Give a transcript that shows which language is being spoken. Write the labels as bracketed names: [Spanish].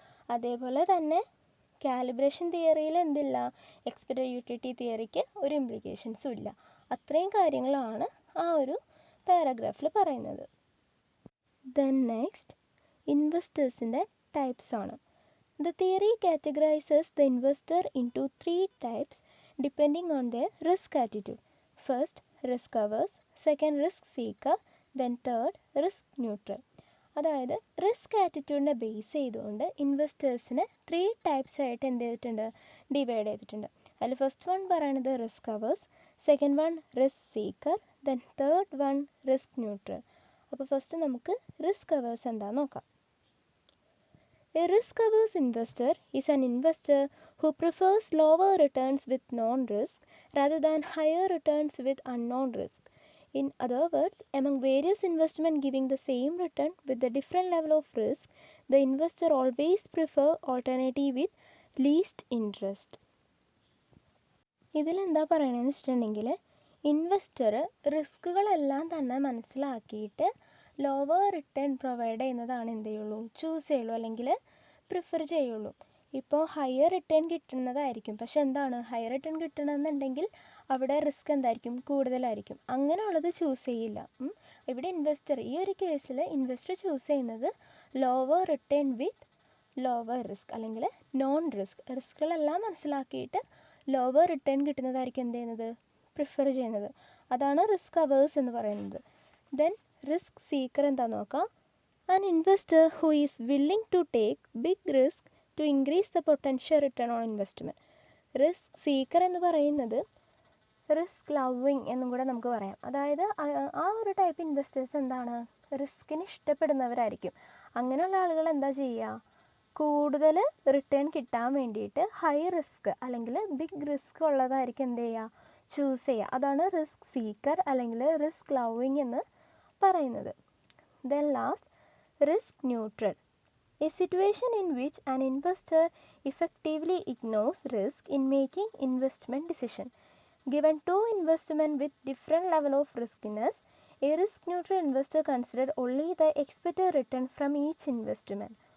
[Malayalam] അതേപോലെ തന്നെ കാലിബ്രേഷൻ തിയറിയിൽ എന്തില്ല, എക്സ്പെക്റ്റഡ് യൂട്ടിലിറ്റി തിയറിക്ക് ഒരു ഇംപ്ലിക്കേഷൻസും ഇല്ല. അത്രയും കാര്യങ്ങളാണ് ആ ഒരു പാരഗ്രാഫിൽ പറയുന്നത്. ദെൻ നെക്സ്റ്റ് ഇൻവെസ്റ്റേഴ്സിൻ്റെ ടൈപ്സ് ആണ്. [English] The theory categorizes the investor into 3 types depending on their risk attitude. First, risk averse, second, risk seeker, then third, risk neutral. [Malayalam] അതായത് റിസ്ക് ആറ്റിറ്റ്യൂഡിനെ ബേസ് ചെയ്തുകൊണ്ട് ഇൻവെസ്റ്റേഴ്സിനെ 3 ടൈപ്സ് ആയിട്ട് എന്ത് ചെയ്തിട്ടുണ്ട്, ഡിവൈഡ് ചെയ്തിട്ടുണ്ട്. [English] അതിൽ first one പറയുന്നത് risk averse, second one risk seeker, then third one risk neutral. [Malayalam] അപ്പോൾ first നമുക്ക് റിസ്ക് അവേഴ്സ് എന്താണെന്ന് നോക്കാം. [English] A risk-averse investor is an investor who prefers lower returns with non-risk rather than higher returns with unknown risk. In other words, among various investments giving the same return with a different level of risk, the investor always prefers alternative with least interest. [Malayalam] ഇതിലെന്താ പറയണമെന്ന് വെച്ചിട്ടുണ്ടെങ്കിൽ investor റിസ്കുകളെല്ലാം തന്നെ മനസ്സിലാക്കിയിട്ട് lower return provide ചെയ്യുന്നതാണ് എന്ത് ചെയ്യുള്ളൂ, choose ചെയ്യുള്ളൂ, അല്ലെങ്കിൽ പ്രിഫർ ചെയ്യുള്ളൂ. ഇപ്പോൾ ഹയർ റിട്ടേൺ കിട്ടുന്നതായിരിക്കും, പക്ഷെ എന്താണ് ഹയർ റിട്ടേൺ കിട്ടണമെന്നുണ്ടെങ്കിൽ അവിടെ റിസ്ക് എന്തായിരിക്കും, കൂടുതലായിരിക്കും. അങ്ങനെയുള്ളത് ചൂസ് ചെയ്യില്ല. ഇവിടെ ഇൻവെസ്റ്റർ, ഈ ഒരു കേസിൽ ഇൻവെസ്റ്റർ ചൂസ് ചെയ്യുന്നത് [English] lower return with lower risk [Malayalam] അല്ലെങ്കിൽ നോൺ റിസ്ക്. റിസ്കുകളെല്ലാം മനസ്സിലാക്കിയിട്ട് ലോവർ റിട്ടേൺ കിട്ടുന്നതായിരിക്കും എന്ത് ചെയ്യുന്നത്, പ്രിഫർ ചെയ്യുന്നത്. അതാണ് റിസ്ക് അവേഴ്സ് എന്ന് പറയുന്നത്. ദെൻ റിസ്ക് സീക്കർ എന്താണെന്ന് നോക്കാം. [English] An investor who is willing to take big risk to increase the potential return on investment. [Malayalam] Risk seeker എന്ന് പറയുന്നത് റിസ്ക് ലവിങ് എന്നും കൂടെ നമുക്ക് പറയാം. അതായത് ആ ഒരു ടൈപ്പ് ഇൻവെസ്റ്റേഴ്സ് എന്താണ്, റിസ്കിന് ഇഷ്ടപ്പെടുന്നവരായിരിക്കും. അങ്ങനെയുള്ള ആളുകൾ എന്താ ചെയ്യുക, കൂടുതൽ റിട്ടേൺ കിട്ടാൻ വേണ്ടിയിട്ട് ഹൈ റിസ്ക് അല്ലെങ്കിൽ ബിഗ് റിസ്ക് ഉള്ളതായിരിക്കും എന്ത് ചെയ്യുക, ചൂസ് ചെയ്യുക. അതാണ് റിസ്ക് സീക്കർ അല്ലെങ്കിൽ റിസ്ക് ലവിങ് എന്ന് പറയുന്നത്. [English] Then last, risk neutral, a situation in which an investor effectively ignores risk in making investment decision. Given two investments with different level of riskiness, a risk neutral investor considers only the expected return from each investment.